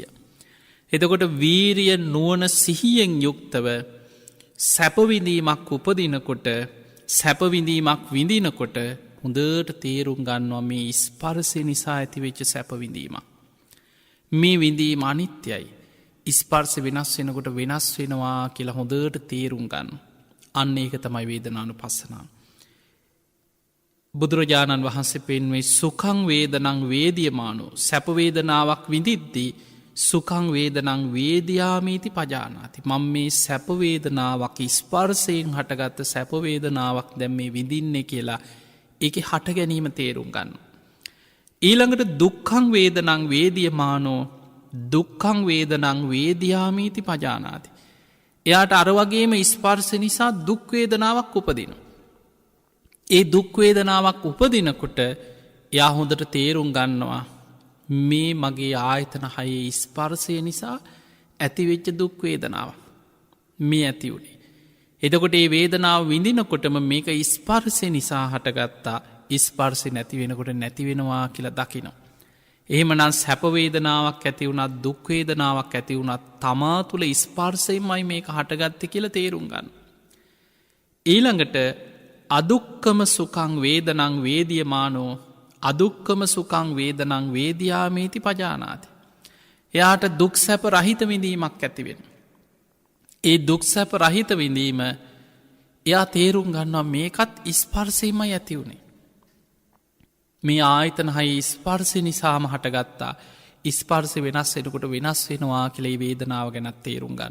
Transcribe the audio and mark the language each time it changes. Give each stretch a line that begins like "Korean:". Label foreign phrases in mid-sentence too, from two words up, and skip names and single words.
Sinhala: එතකොට වීරිය නුවන සිහියෙන් යුක්තව සැපවිඳීමක් උපදිනකොට සැපවිඳීමක් විඳිනකොට හොඳට තේරුම් ගන්නවා මේ ස්පර්සය නිසා ඇතිවෙච්ච සැපවිඳීමක්. මේ විඳීම අනිත්‍යයි. ස්පර්ස වෙනස් වෙනකොට වෙනස් වෙනවා කියලා හොඳට තේරුම් ගන්න. අන්න ඒක තමයි
Pali: වේදනානු පස්සනා.
Sinhala: බුදුරජාණන් වහන්සේ පෙන්වේ
Pali: සුකං වේදනං වේදියමානු
Sinhala: සැපවේදනාවක් විඳිද්දී
Pali: සුකං වේදනං වේදයාමීති පජානාති.
Sinhala: මං මේ සැපවේදනාවක් ස්පර්සයෙන් හටගත්ත සැපවේදනාවක් දැම් මේ විඳින්නේ කියලා එක හට ගැනීම තේරුම් ගන්න.
Pali: ඊළඟට දුක්කං වේදනං වේදියමානෝ දුක්කං වේදනං වේදයාමීති පජානාති.
Sinhala: එයාට අරවගේම ස්පර්ස නිසා දුක්වේදනාවක් උපදින. ඒ දුක්වේදනාවක් උපදිනකොට එයා හොඳට තේරුම් ගන්නවා මේ මගේ ආයතන හයේ ස්පර්සය නිසා ඇතිවෙච්ච දුක්වේදනාව මේ ඇති වුණේ. එතකොට ඒ වේදනාව විඳිනකොටම මේක ස්පර්සය නිසා හටගත්තා ස්පර්සය නැති වෙනකොට නැතිවෙනවා කියලා දකිනවා. එහෙමනම් සැපවේදනාවක් ඇති වුණත් දුක්වේදනාවක් ඇති වුණත් තමා තුළ ස්පර්සයමයි මේක හටගත්ත කියල තේරුම් ගන්න.
Pali: ඊළඟට අදුක්කම සුකං වේදනං වේදියමානෝ අදුක්කම සුකං වේදනං වේදයාමීති පජානාති.
Sinhala: එයාට දුක් සැප රහිත විඳීමක් ඇතිවෙන. ඒ දුක් සැප රහිත විඳීම එයා තේරුම් ගන්නවා මේකත් ස්පර්සයම ඇති වුණේ. මේ ආයතන හයි ස්පර්සි නිසාම හටගත්තා ස්පර්සි වෙනස් වෙනකොට වෙනස් වෙනවා කෙළේ වේදනාව ගැනත් තේරුම් ගන්න.